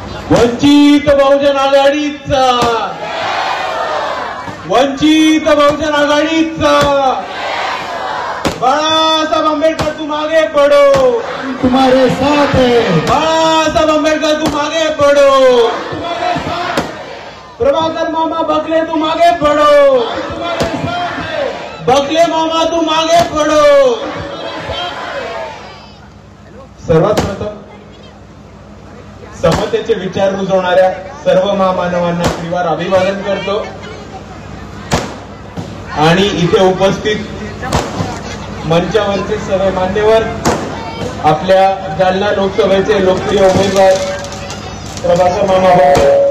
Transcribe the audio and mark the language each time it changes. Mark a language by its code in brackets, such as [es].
[mr] वंचित बहुजन आघाडीचा, वंचित बहुजन आघाडीचा. [hi] बाळासाहेब आंबेडकर तुम आगे बढ़ो, तुम्हारे साथ है. बाळासाहेब आंबेडकर तुम आगे बढ़ो. प्रभाकर मामा बकले तुम आगे बढ़ो, बकले मामा तुम आगे बढ़ो. [mr] सर्वात प्रथम समतेचे विचार रुजवणाऱ्या सर्व महामानवांना श्रीवार अभिवादन करतो आणि इथे उपस्थित मंचावरचे सर्व मान्यवर, आपल्या जालना लोकसभेचे लोकप्रिय उमेदवार प्रभाकर मामा बकले,